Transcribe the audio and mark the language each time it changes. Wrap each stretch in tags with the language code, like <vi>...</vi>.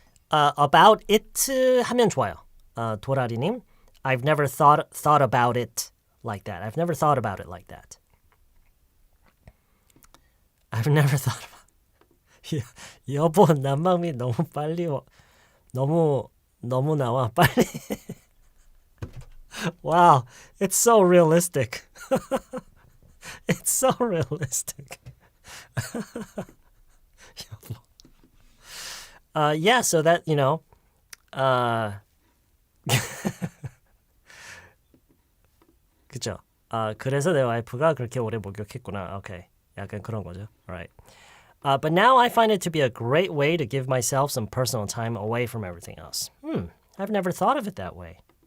<en>About it</en> <ko>하면 좋아요.</ko> <en>도라리님, I've never thought about it like that. I've never thought about it like that. I've never thought about.</en> <ko>여보, 난방비 너무 빨리 너무 나와 빨리.</ko> <en>Wow, it's so realistic. It's so realistic. Yeah, so that,</en> <ko>그쵸. 그래서 내 와이프가 그렇게 오래 목욕했구나.</ko> <en>Okay.</en> <ko>약간 그런 거죠.</ko> <en>Alright. But now I find it to be a great way to give myself some personal time away from everything else. I've never thought of it that way.</en>